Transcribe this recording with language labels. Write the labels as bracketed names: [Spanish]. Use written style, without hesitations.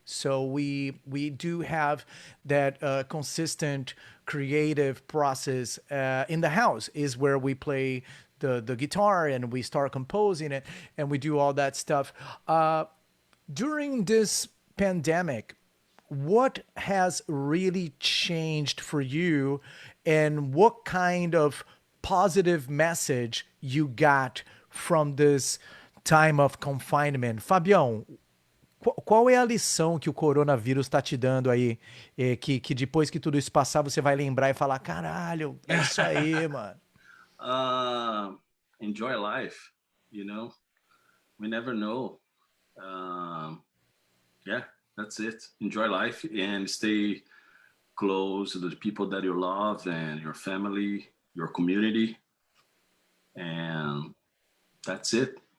[English] So we do have that consistent creative process in the house is where we play the guitar and we start composing it and we do all that stuff. During this pandemic, what has really changed for you and what kind of positive message you got from this time of confinement? [Portuguese] Fabião, qual é a lição que o coronavírus está te dando aí? Que depois que tudo isso passar, você vai lembrar e falar: caralho, é isso aí, mano. [English] Enjoy life, you know. We never know. Um, Yeah, that's it. Enjoy life and stay close to the people that you love and your family, your community, and that's it.